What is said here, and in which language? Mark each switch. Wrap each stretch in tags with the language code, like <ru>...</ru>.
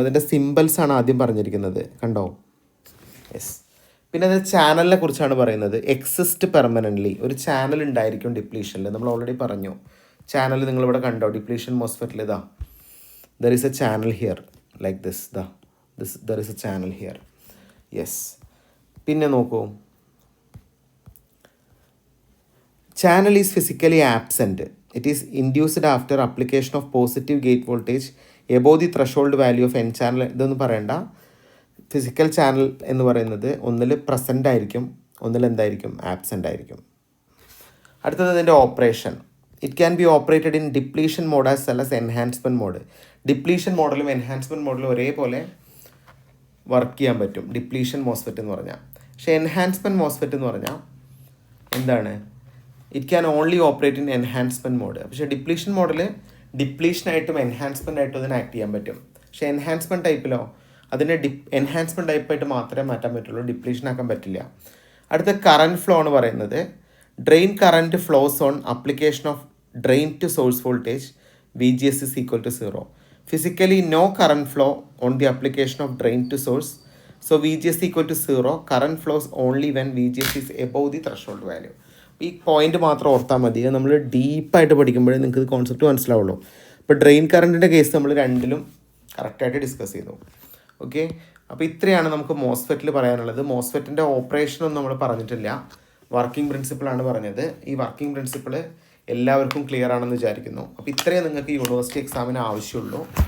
<ml>അതിൻ്റെ സിമ്പിൾസ് ആണ് ആദ്യം പറഞ്ഞിരിക്കുന്നത്, കണ്ടോ. യെസ്. പിന്നെ അത് ചാനലിനെ കുറിച്ചാണ് പറയുന്നത്. എക്സിസ്റ്റ് പെർമനൻ്റ്ലി, ഒരു ചാനൽ ഉണ്ടായിരിക്കും ഡിപ്ലീഷനിൽ. നമ്മൾ ഓൾറെഡി പറഞ്ഞു ചാനൽ നിങ്ങളിവിടെ കണ്ടോ, ഡിപ്ലീഷൻ മോസ്ഫെറ്റിൽ ഇതാ</ml> <en>There is a channel here like this there is a channel here. Yes.</en> <ml>പിന്നെ നോക്കൂ,</ml> <en>channel is physically absent. It is induced after application of positive gate voltage above the threshold value of n channel.</en> <ml>ഇതൊന്നും പറയണ്ട. Physical channel എന്ന് പറയുന്നത് ഒന്നിൽ present ആയിരിക്കും, ഒന്നിൽ എന്തായിരിക്കും, ആബ്സെൻ്റ് ആയിരിക്കും. അടുത്തത് ഇതിൻ്റെ operation.</ml> <en>It can be operated in depletion mode as well as enhancement mode.</en> <ml>Depletion മോഡലും എൻഹാൻസ്മെൻറ്റ് മോഡലും ഒരേപോലെ വർക്ക് ചെയ്യാൻ പറ്റും ഡിപ്ലീഷൻ മോസ്ഫെറ്റ് എന്ന് പറഞ്ഞാൽ. പക്ഷേ എൻഹാൻസ്മെൻറ്റ് മോസ്ഫെറ്റ് എന്ന് പറഞ്ഞാൽ എന്താണ്,</ml> <en>It can only operate in enhancement mode.</en> <ml>പക്ഷേ ഡിപ്ലീഷൻ മോഡിൽ ഡിപ്ലീഷനായിട്ടും എൻഹാൻസ്മെൻ്റ് ആയിട്ടും അതിന് ആക്ട് ചെയ്യാൻ പറ്റും. പക്ഷേ എൻഹാൻസ്മെൻറ്റ് ടൈപ്പിലോ അതിനെ എൻഹാൻസ്മെൻറ്റ് ടൈപ്പായിട്ട് മാത്രമേ മാറ്റാൻ പറ്റുള്ളൂ, ഡിപ്ലീഷൻ ആക്കാൻ പറ്റില്ല. അടുത്ത കറൻറ്റ് ഫ്ലോ എന്ന് പറയുന്നത്</ml> <en>Drain current flows on application of drain to source voltage VGS is equal to 0. Physically no current flow on the application of drain to source. So VGS equal to 0. Current flows only when VGS is above the threshold value.</en> <ml>ഈ point മാത്രം ഓർത്താൽ മതി. നമ്മൾ ഡീപ്പായിട്ട് പഠിക്കുമ്പോഴേ നിങ്ങൾക്ക് ഇത് concept മനസ്സിലാവുള്ളൂ. ഇപ്പോൾ ഡ്രെയിൻ കറണ്ടിൻ്റെ കേസ് നമ്മൾ രണ്ടിലും കറക്റ്റായിട്ട് ഡിസ്കസ് ചെയ്തു. ഓക്കെ, അപ്പോൾ ഇത്രയാണ് നമുക്ക് മോസ്ഫെറ്റിൽ പറയാനുള്ളത്. മോസ്ഫെറ്റിൻ്റെ ഓപ്പറേഷനൊന്നും നമ്മൾ പറഞ്ഞിട്ടില്ല, വർക്കിംഗ് പ്രിൻസിപ്പിളാണ് പറഞ്ഞത്. ഈ വർക്കിംഗ് പ്രിൻസിപ്പിൾ എല്ലാവർക്കും ക്ലിയർ ആണെന്ന് വിചാരിക്കുന്നു. അപ്പോൾ ഇത്രയും നിങ്ങൾക്ക് യൂണിവേഴ്സിറ്റി എക്സാമിന് ആവശ്യമുള്ളൂ.</ml>